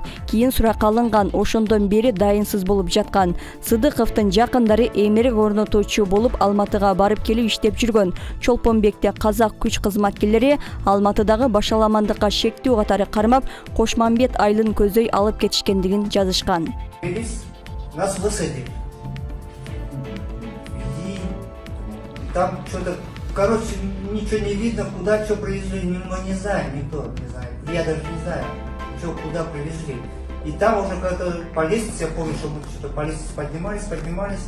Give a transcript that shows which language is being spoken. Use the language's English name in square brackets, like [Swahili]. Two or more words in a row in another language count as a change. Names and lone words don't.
[Kyrgyz] Кийин суракка алынган, ошондон бери дайынсыз болуп жаткан. Сыдыковдун жакындары эмерек орнотуучу болуп Алматыга барып келип иштеп жүргөн. Чолпонбекте казак күч кызматкерлери Алматыдагы башаламандыкка шектүү катары кармап, Кошмамбет айылын көздөй алып кетишкендигин жазышкан. [Russian] Нас высадили. И там что-то, короче, ничего не видно, куда что привезли, не знаю, никто не знает. Я даже не знаю, что куда привезли. И там уже как-то по лестнице, я помню, что мы что-то по лестнице поднимались.